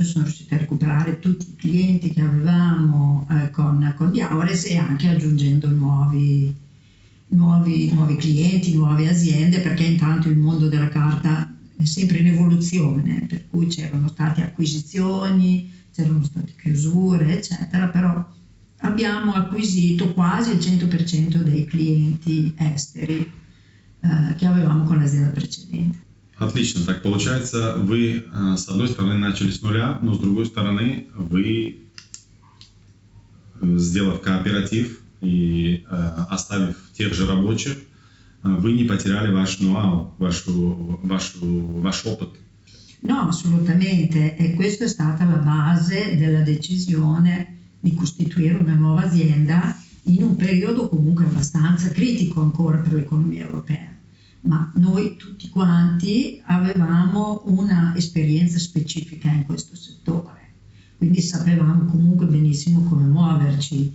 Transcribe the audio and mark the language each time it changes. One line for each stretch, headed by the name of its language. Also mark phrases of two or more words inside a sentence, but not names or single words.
Italian: sono riusciti a recuperare tutti i clienti che avevamo con Diaures e anche aggiungendo nuovi clienti, nuove aziende, perché intanto il mondo della carta è sempre in evoluzione, per cui c'erano state acquisizioni, c'erano state chiusure, eccetera, però abbiamo acquisito quasi il 100% dei clienti esteri che avevamo con l'azienda precedente.
Russian: Отлично. Так получается, вы с одной стороны начали с нуля, но с другой стороны вы, сделав кооператив и оставив тех же рабочих, вы не потеряли ваш ноу-хау, ваш опыт.
Italian: No, assolutamente, e questa è stata la base della decisione di costituire una nuova azienda in un periodo comunque abbastanza critico ancora per l'economia europea. Ma noi tutti quanti avevamo una esperienza specifica in questo settore, quindi sapevamo comunque benissimo come muoverci.